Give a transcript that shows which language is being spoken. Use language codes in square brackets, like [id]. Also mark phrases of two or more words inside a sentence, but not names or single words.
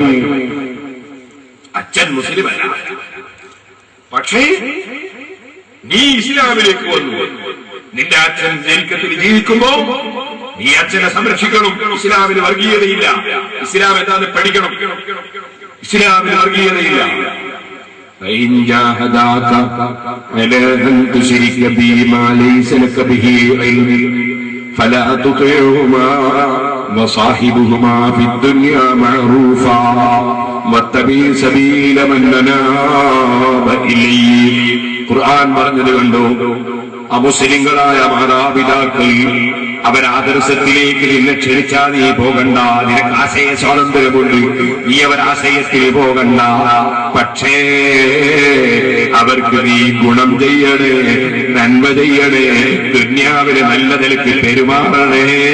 [ml] അച്ഛൻ മുസ്ലിം അല്ല, പക്ഷേ നീ ഇസ്ലാമിലേക്ക് വന്നു. നിന്റെ അച്ഛൻ ജനിക്കത്തിൽ ജീവിക്കുമ്പോ നീ അച്ഛനെ സംരക്ഷിക്കണം. ഇസ്ലാമിന് വർഗീയതയില്ല. ഇസ്ലാം എന്താന്ന് പഠിക്കണം. ഇസ്ലാമിന് വർഗീയതയില്ല. [ar] فإن جاهداك على أن تشرك بي ما ليس لك به علم فلا تطعهما وصاحبهما في الدنيا معروفا واتبع سبيل من أناب إلي. [ml] ഖുർആൻ പറഞ്ഞത് കണ്ടോ, അമുസ്ലിങ്ങളായ മാതാപിതാക്കൾ അവരാദർശത്തിലേക്ക് നിന്നെ ക്ഷണിച്ചാൽ നീ പോകണ്ട. നിനക്ക് ആശയ സ്വാതന്ത്ര്യമുണ്ട്, നീ അവരാശയത്തിൽ പോകണ്ട. പക്ഷേ അവർക്ക് നീ ഗുണം ചെയ്യണേ, നന്മ ചെയ്യണേ, ദുന്യാവിന് നല്ല നിലയ്ക്ക് പെരുമാറണേ.